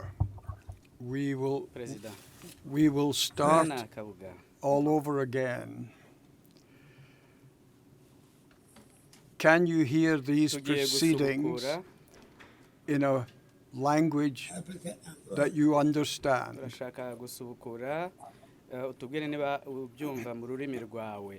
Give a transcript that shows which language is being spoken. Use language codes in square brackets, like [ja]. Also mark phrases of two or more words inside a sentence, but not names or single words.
[rw] Perezida [en] we will start [rw] Bwana Kabuga, [en] all over again. Can you hear these [rw] tugiye [en] proceedings [rw] gusubukura [en] in a language that you understand? [rw] turashaka gusubukura utubwire niba ubyumva mu rurimi rwawe.